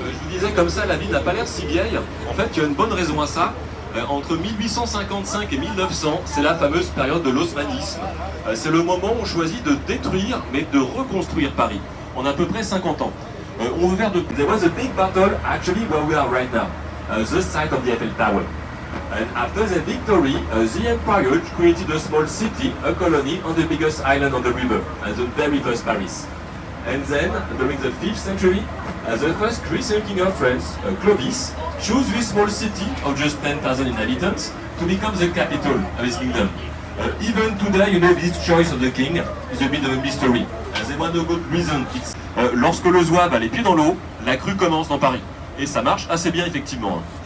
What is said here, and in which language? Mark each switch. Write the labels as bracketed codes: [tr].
[fr] disais comme ça, la ville n'a pas l'air si vieille. En fait, il y a une bonne raison à ça. Entre 1855 et 1900, c'est la fameuse période de l'osmanisme. C'est le moment où on choisit de détruire, mais de reconstruire Paris, en à peu près 50 ans. On veut faire de... [en] There was a big battle, actually, where we are right now, the site of the Eiffel Tower. And after the victory, the empire created a small city, a colony, on the biggest island on the river, the very first Paris. And then, during the 5th century, the first Christian king of France, Clovis, chose this small city of just 10,000 inhabitants to become the capital of his kingdom. Even today, you know, this choice of the king is a bit of a mystery. They want a good reason. [fr] Lorsque le zouave a les pieds dans l'eau, la crue commence dans Paris. Et ça marche assez bien, effectivement.